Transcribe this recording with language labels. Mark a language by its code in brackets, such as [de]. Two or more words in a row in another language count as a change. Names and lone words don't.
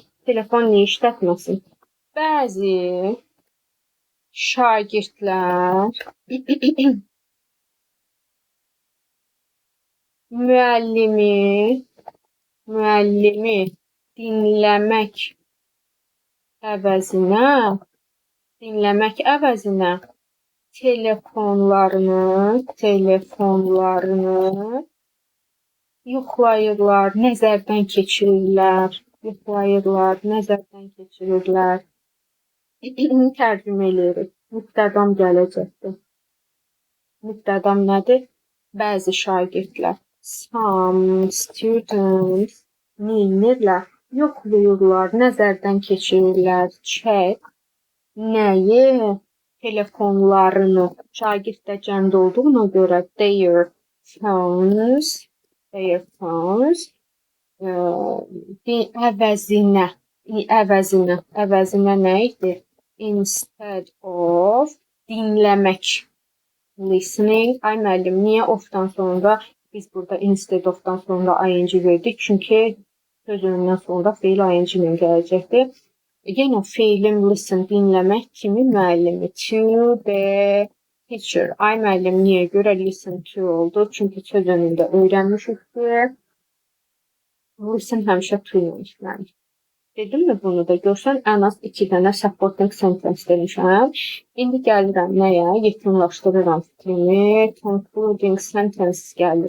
[az] Telefon niyə işlətməsin? Bəzi şagirdlər müəllimi dinləmək əvəzinə telefonlarını yoxlayırlar, nəzərdən keçirirlər. Tərcümə edirik. Mübtədam gələcəkdir. Mübtədam nədir? Bəzi şagirdlər. [en] Some students neynirlər? [az] Yoxlayırlar, nəzərdən keçirirlər. Check. Nəyi? Telefonlarını. Şagird də cəmdə olduğuna görə [en] their phones [az] əvəzinə nə idi? [en] Instead of dinləmək. Listening. [az] Ay müəllim, niyə of-dan sonra biz burada [en] instead of- [az] dan sonra ing verdik? Çünki sözündən sonra feil ing ilə gələcəkdir. Yenə feilim listen dinləmək kimi müəllimi. [en] To the teacher. [az] Ay müəllim, niyə görə [en] listen to [az] oldu? Çünki söz önündə öyrənmişik ki, listen həmişə to ilə işlənir. Dedim mi bunu da? Görsən, ən az 2 dənə [en] supporting sentence [az] demişəm. İndi gəlirəm nəyə? Yekunlaşdırıram fikrimi. [en] Concluding sentence [az] gəlir.